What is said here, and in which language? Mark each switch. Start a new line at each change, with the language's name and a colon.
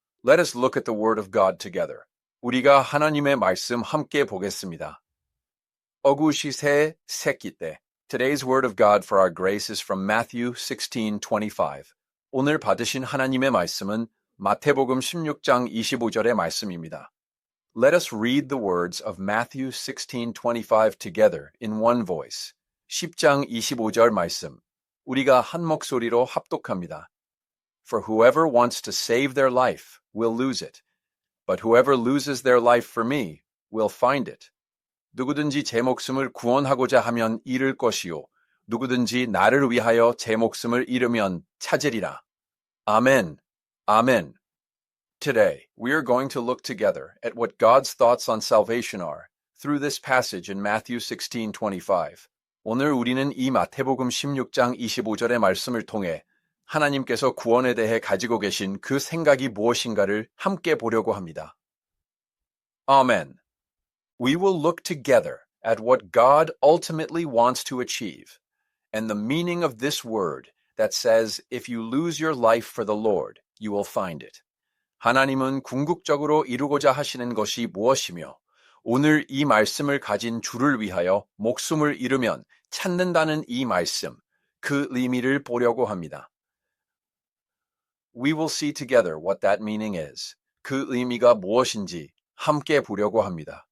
English: Let us look at the Word of God together.
Korean: 우리가 하나님의 말씀 함께 보겠습니다. 어구시세 새끼 때.
English: Today's Word of God for our grace is from Matthew 16:25.
Korean: 오늘 받으신 하나님의 말씀은 마태복음 16장 25절의 말씀입니다.
English: Let us read the words of Matthew 16:25 together in one voice.
Korean: 10장 25절 말씀. 우리가 한 목소리로 합독합니다.
English: For whoever wants to save their life will lose it, but whoever loses their life for me will find it.
Korean: 누구든지 제 목숨을 구원하고자 하면 잃을 것이요, 누구든지 나를 위하여 제 목숨을 잃으면 찾으리라. 아멘. 아멘.
English: Today, we are going to look together at what God's thoughts on salvation are through this passage in Matthew 16:25.
Korean: 오늘 우리는 이 마태복음 16장 25절의 말씀을 통해 하나님께서 구원에 대해 가지고 계신 그 생각이 무엇인가를 함께 보려고 합니다. 아멘.
English: We will look together at what God ultimately wants to achieve and the meaning of this word that says, if you lose your life for the Lord, you will find it.
Korean: 하나님은 궁극적으로 이루고자 하시는 것이 무엇이며 오늘 이 말씀을 가진 주를 위하여 목숨을 잃으면 찾는다는 이 말씀, 그 의미를 보려고 합니다.
English: We will see together what that meaning is.
Korean: 그 의미가 무엇인지 함께 보려고 합니다.